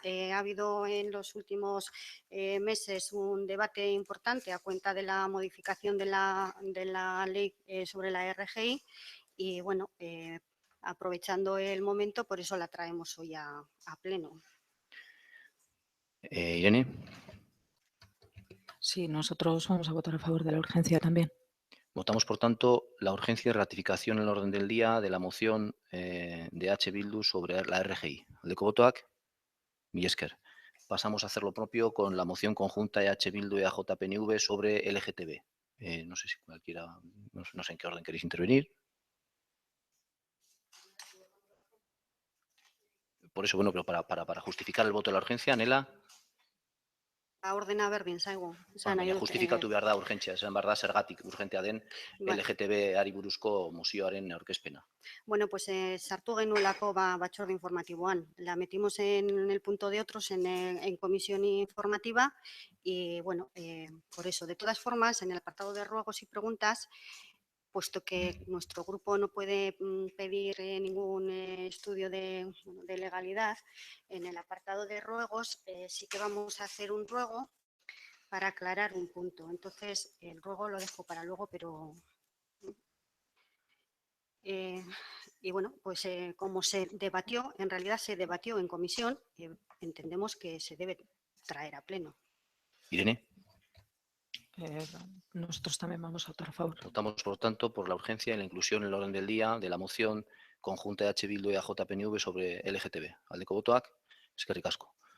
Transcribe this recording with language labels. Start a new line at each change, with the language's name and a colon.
Spanish: Ha habido en los últimos meses un debate importante a cuenta de la modificación de la ley sobre la RGI y, bueno, aprovechando el momento, por eso la traemos hoy a pleno. Irene. Sí, nosotros vamos a votar a favor de la urgencia también. Votamos, por tanto, la urgencia y ratificación en el orden del día de la moción de H. Bildu sobre la RGI.
Basque: Aldeko botoak, mila esker.
Spanish: Pasamos a hacer lo propio con la moción conjunta de H. Bildu y AJPNV sobre LGTB. No sé si cualquiera, no sé en qué orden queréis intervenir. Por eso, bueno, pero para justificar el voto de la urgencia, Nela.
Basque: ordena berdin zaigu. Baina justifikatu behar da urgentzia, esan behar da zergatik urgentea den LGTB-ari buruzko mozioaren aurkezpena. Bueno, pues sartu genuelako batzorde informatiboan.
Spanish: La metimos en el punto de otros en comisión informativa y, bueno, por eso. De todas formas, en el apartado de ruegos y preguntas, puesto que nuestro grupo no puede pedir ningún estudio de legalidad, en el apartado de ruegos sí que vamos a hacer un ruego para aclarar un punto. Entonces, el ruego lo dejo para luego, pero... y bueno, pues como se debatió, en realidad se debatió en comisión, entendemos que se debe traer a pleno. Irene. Nosotros también vamos a votar a favor. Votamos, por tanto, por la urgencia y la inclusión en el orden del día de la moción conjunta de H. Bildu y AJPNV sobre LGTB.
Basque: Aldeko botoak, eskerrik asko.